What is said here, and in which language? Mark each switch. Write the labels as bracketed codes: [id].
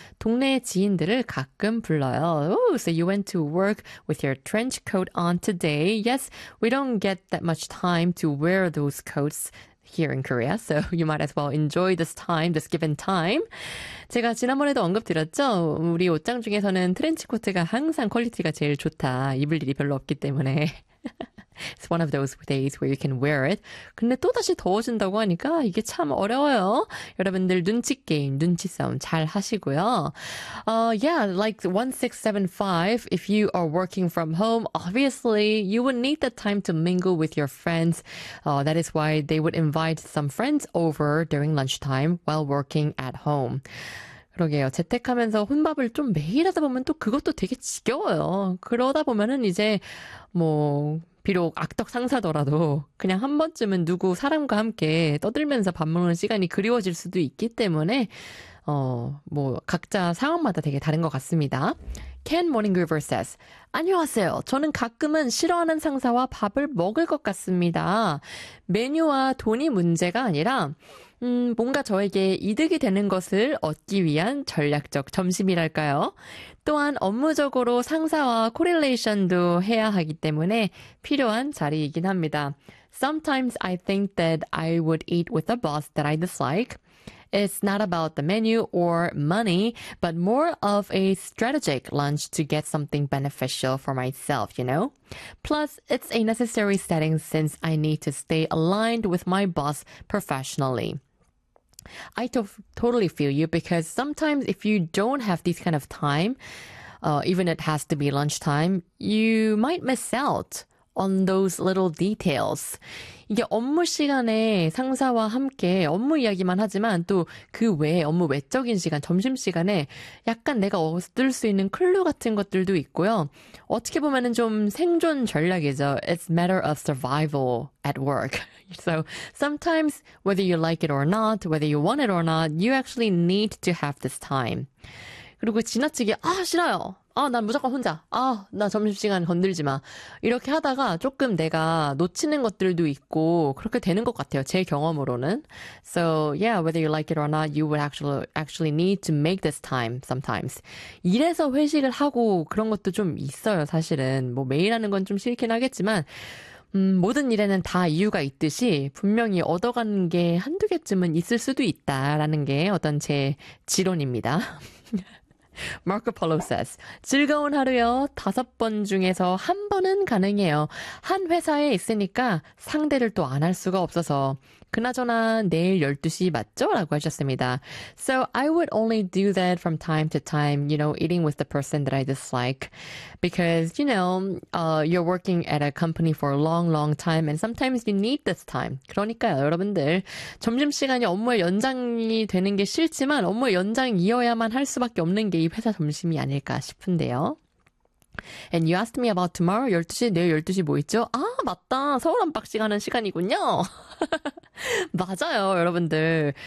[ko] 동네 지인들을 가끔 불러요. [en] Oh, so you went to work with your trench coat on today. Yes, we don't get that much time to wear those coats here in Korea, so you might as well enjoy this time, this given time. [ko] 제가 지난번에도 언급드렸죠? 우리 옷장 중에서는 트렌치코트가 항상 퀄리티가 제일 좋다. 입을 일이 별로 없기 때문에. [en] It's one of those days where you can wear it. [ko] 근데 또 다시 더워진다고 하니까 이게 참 어려워요. 여러분들 눈치 게임, 눈치 싸움 잘 하시고요. [en] Yeah, like 1675, if you are working from home, obviously you would need the time to mingle with your friends. That is why they would invite some friends over during lunchtime while working at home. [ko] 그러게요. 재택하면서 혼밥을 좀 매일 하다 보면 또 그것도 되게 지겨워요. 그러다 보면은 이제 뭐 비록 악덕 상사더라도 그냥 한 번쯤은 누구 사람과 함께 떠들면서 밥 먹는 시간이 그리워질 수도 있기 때문에 뭐 각자 상황마다 되게 다른 것 같습니다. [en] Ken Morningriver says, [ko] 안녕하세요. 저는 가끔은 싫어하는 상사와 밥을 먹을 것 같습니다. 메뉴와 돈이 문제가 아니라 뭔가 저에게 이득이 되는 것을 얻기 위한 전략적 점심이랄까요? 또한 업무적으로 상사와 코릴레이션도 해야 하기 때문에 필요한 자리이긴 합니다. [en] Sometimes I think that I would eat with a boss that I dislike. It's not about the menu or money, but more of a strategic lunch to get something beneficial for myself, you know? Plus, it's a necessary setting since I need to stay aligned with my boss professionally. I totally feel you because sometimes if you don't have this kind of time, even it has to be lunchtime, you might miss out on those little details. [ko] 이게 업무 시간에 상사와 함께 업무 이야기만 하지만 또그 외에 업무 외적인 시간, 점심시간에 약간 내가 얻을 수 있는 클루 같은 것들도 있고요. 어떻게 보면은 좀 생존 전략이죠. [en] It's matter of survival at work. So sometimes whether you like it or not, whether you want it or not, you actually need to have this time. [ko] 그리고 지나치게, 아, 싫어요. 아, 난 무조건 혼자. 아, 나 점심시간 건들지 마. 이렇게 하다가 조금 내가 놓치는 것들도 있고, 그렇게 되는 것 같아요. 제 경험으로는. [en] So, yeah, whether you like it or not, you would actually need to make this time sometimes. [ko] 일해서 회식을 하고 그런 것도 좀 있어요, 사실은. 뭐 매일 하는 건좀 싫긴 하겠지만, 모든 일에는 다 이유가 있듯이, 분명히 얻어가는 게 한두 개쯤은 있을 수도 있다라는 게 어떤 제 지론입니다. [en] Marco Polo says, [ko] 즐거운 하루요. 다섯 번 중에서 한 번은 가능해요. 한 회사에 있으니까 상대를 또안할 수가 없어서. 그나저나 내일 12시 맞죠? 라고 하셨습니다. [en] So I would only do that from time to time, you know, eating with the person that I dislike. Because, you know, you're working at a company for a long, long time and sometimes you need this time. [ko] 그러니까요, 여러분들. 점심시간이 업무의 연장이 되는 게 싫지만 업무의 연장이어야만 할 수밖에 없는 게이 회사 점심이 아닐까 싶은데요. [en] And you asked me about tomorrow, [ko] 12시, 내일 12시 뭐 있죠? 아, 맞다. 서울 언박싱 하는 시간이군요. 맞아요, 여러분들.